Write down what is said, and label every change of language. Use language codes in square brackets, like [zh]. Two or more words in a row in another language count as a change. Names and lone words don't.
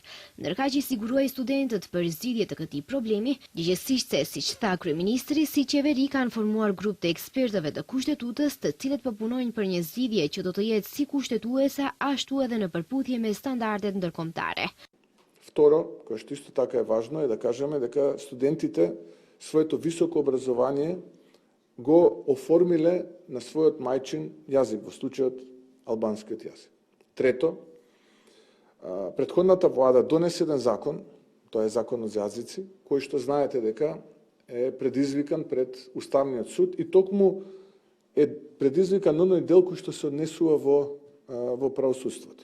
[sq] Ndërkaq i siguruai studentët për zgjidhje të këtij problemi, gjithsesi se siç tha kryeministri, si qeveri kanë formuar grup të ekspertëve të kushtetutës, të cilët po punojnë për një zgjidhje që do të jetë si kushtetuese, ashtu edhe në përputhje me standardet ndërkombëtare. [mk] Второ, кое што исто така е важно, е да кажеме дека студентите своето високо образование го оформиле на својот мајчин јазик, во случајот албанскиот јазик. Трето, претходната влада донесе еден закон, тоа е законот за јазици, кој што знаете дека е предизвикан пред Уставниот суд и токму е предизвикан на оној дел кој што се однесува во правосудството.